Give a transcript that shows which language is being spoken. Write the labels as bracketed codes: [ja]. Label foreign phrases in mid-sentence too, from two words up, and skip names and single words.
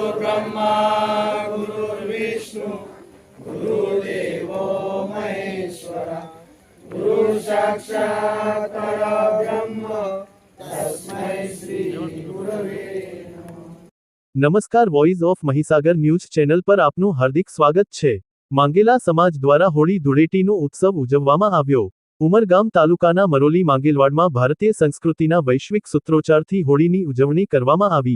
[sa] ब्रह्मा गुरुर्विष्णु गुरुदेवो महेश्वरा गुरु साक्षात् परब्रह्म तस्मै श्री गुरवे [gu] નમસ્કાર વોઇસ ઓફ મહીસાગર ન્યૂઝ ચેનલ પર આપનું હાર્દિક સ્વાગત છે। માંગેલા સમાજ દ્વારા હોળી ધૂળેટીનો ઉત્સવ ઉજવવામાં આવ્યો। ઉમરગામ તાલુકાના મરોલી માંગેલવાડમાં ભારતીય સંસ્કૃતિના વૈશ્વિક સૂત્રોચ્ચારથી હોળીની ઉજવણી કરવામાં આવી।